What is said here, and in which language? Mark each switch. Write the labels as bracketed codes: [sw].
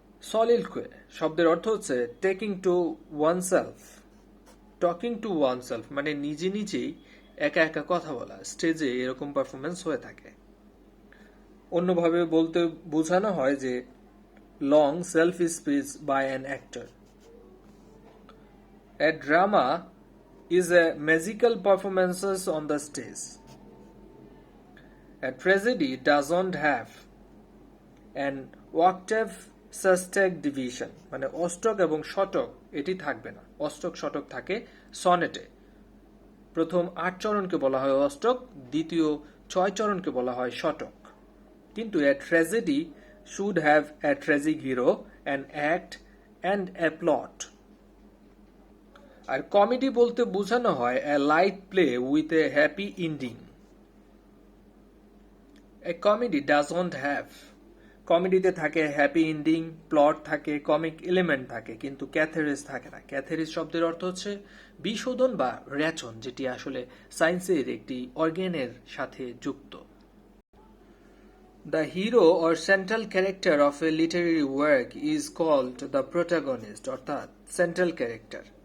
[bn] সলিলকুয়ে শব্দের অর্থ হচ্ছে [en] Talking to oneself. Talking to oneself [bn] মানে নিজে নিজেই একা একা কথা বলা। স্টেজে এরকম পারফরমেন্স হয়ে থাকে। অন্যভাবে বলতে বোঝানো হয় যে [en] Long self speech by an actor. A drama is a magical performances on the stage. A tragedy doesn't have an octave sestet division [bn] মানে অষ্টক এবং শতক এটি থাকবে না। অষ্টক শতক থাকে সনেটে। প্রথম 8 চরণকে বলা হয় অষ্টক, দ্বিতীয় 6 চরণকে বলা হয় শতক। কিন্তু [en] a tragedy should have a tragic hero, an act and a plot. [bn] আর comedy বলতে বোঝানো হয় [en] a light play with a happy ending. A comedy doesn't have, [bn] কমেডিতে থাকে হ্যাপি এন্ডিং, প্লট থাকে, কমিক এলিমেন্ট থাকে, কিন্তু ক্যাথেরিস থাকে না। ক্যাথেরিস শব্দের অর্থ হচ্ছে বিশোধন বা রেচন, যেটি আসলে সায়েন্সের একটি অর্গানের সাথে যুক্ত। [en] The hero or central character of a literary work is called the protagonist [bn] অর্থাৎ [en] central character.